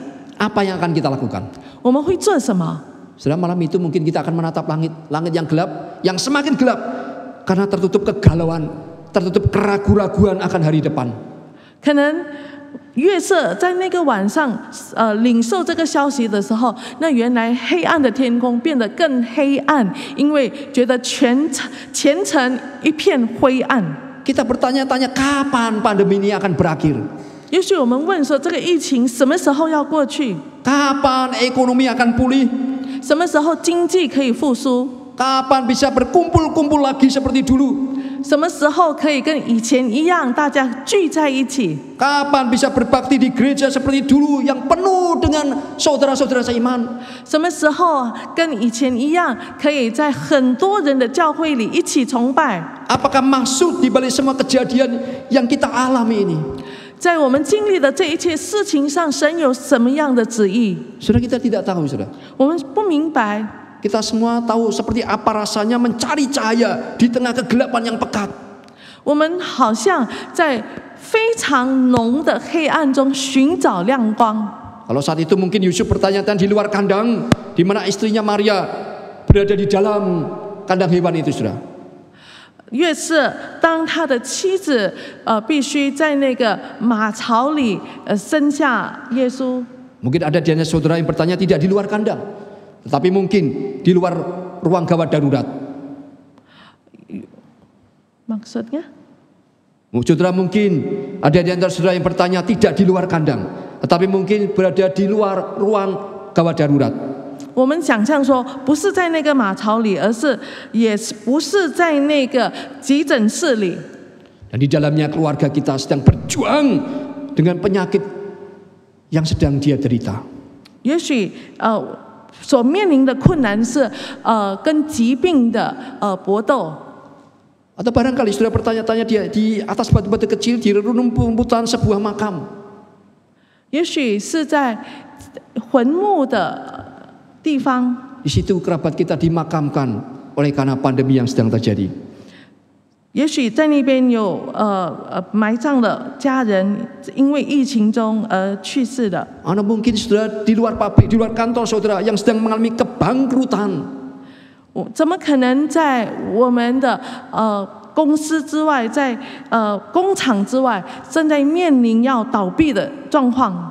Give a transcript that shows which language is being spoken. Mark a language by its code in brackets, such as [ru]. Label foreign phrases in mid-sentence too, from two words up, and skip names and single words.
[id] Apa yang akan kita lakukan? [zh] 我们会做什么？ [id] Saudara, malam itu mungkin kita akan menatap langit yang gelap, yang semakin gelap karena tertutup kegalauan, tertutup keraguan-raguan akan hari depan. [zh] 可能约瑟在那个晚上领受这个消息的时候，那原来黑暗的天空变得更黑暗，因为觉得前程一片灰暗。 [id] Kita bertanya-tanya kapan pandemi ini akan berakhir? [zh] 也许我们问说，这个疫情什么时候要过去？ [id] Kapan ekonomi akan pulih? [zh] 什么时候经济可以复苏？ [id] Kapan bisa berkumpul-kumpul lagi seperti dulu? [zh] 什么时候可以跟以前一样，大家聚在一起？ [id] Kapan bisa berbakti di gereja seperti dulu yang penuh dengan saudara-saudara seiman? [zh] 什么时候跟以前一样，可以在很多人的教会里一起崇拜？ [id] Apakah maksud di balik semua kejadian yang kita alami ini? [zh] 在我们经历的这一切事情上，神有什么样的旨意？ [id] Saudara, kita tidak tahu, saudara. [zh] 我们不明白。 [id] Kita semua tahu seperti apa rasanya mencari cahaya di tengah kegelapan yang pekat. [zh] 我们好像在非常浓的黑暗中寻找亮光。 [id] Kalau saat itu mungkin Yusuf bertanya-tanya di luar kandang, di mana istrinya Maria berada di dalam kandang hewan itu, saudara. [zh] 约瑟当他的妻子必须在那个马槽里生下耶稣。 [id] Mungkin ada di antara saudara yang bertanya tidak di luar kandang, tetapi mungkin di luar ruang gawat darurat. Maksudnya? Saudara, mungkin ada di antara saudara yang bertanya tidak di luar kandang, tetapi mungkin berada di luar ruang gawat darurat. [zh] 我们想象说，不是在那个马槽里，也不是在那个急诊室里。 [id] Dan di dalamnya keluarga kita sedang berjuang dengan penyakit yang sedang dia derita. [zh] 也许所面临的困难是跟疾病的搏斗。 [id] Atau barangkali saudara bertanya-tanya dia di atas batu-batu kecil di rumputan sebuah makam. [zh] 也许是在坟墓的地方。 [id] Di situ kerabat kita dimakamkan oleh karena pandemi yang sedang terjadi. [zh] 也许在那边有埋葬的家人，因为疫情中而去世的。 [id] Atau mungkin saudara di luar pabrik, di luar kantor saudara yang sedang mengalami kebangkrutan. [zh] 怎么可能在我们的公司之外，在工厂之外，正在面临要倒闭的状况？